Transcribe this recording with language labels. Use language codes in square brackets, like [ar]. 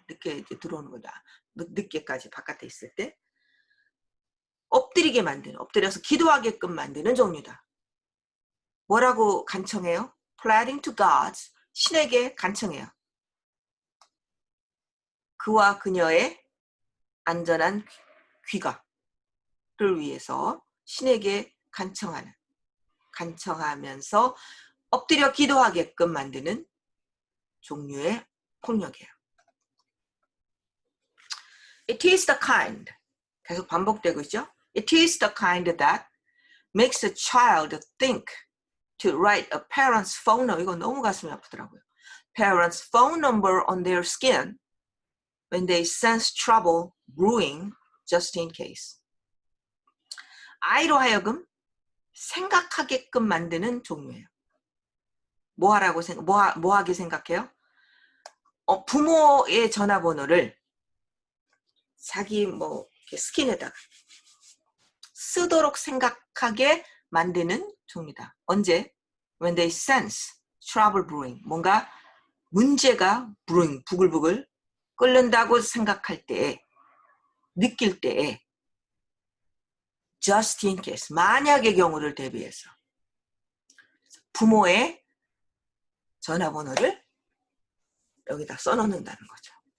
[ko] 늦게 이제 들어오는 거다. 늦게까지 바깥에 있을 때 엎드려서 기도하게끔 만드는 종류다. 뭐라고 간청해요? [en] pleading to God, [ko] 신에게 간청해요. 그와 그녀의 안전한 귀가를 위해서 신에게 간청하면서 엎드려 기도하게끔 만드는 종류의 폭력이에요. [en] It is the kind, [ko] 계속 반복되고 있죠? [en] It is the kind that makes a child think to write a parent's phone number. [ko] 이거 너무 가슴이 아프더라고요. [en] Parents' phone number on their skin when they sense trouble brewing just in case. [ko] 아이로 하여금 생각하게끔 만드는 종류예요. 뭐 하게 생각해요? 부모의 전화번호를 자기 스킨에다가 쓰도록 생각하게 만드는 종류다. 언제? [en] When they sense trouble brewing. [ko] 뭔가 문제가 brewing, 부글부글 끓는다고 생각할 때에, 느낄 때에 [en] just in case, [ko] 만약의 경우를 대비해서 부모의 전화번호를 여기다 써놓는다는 거죠.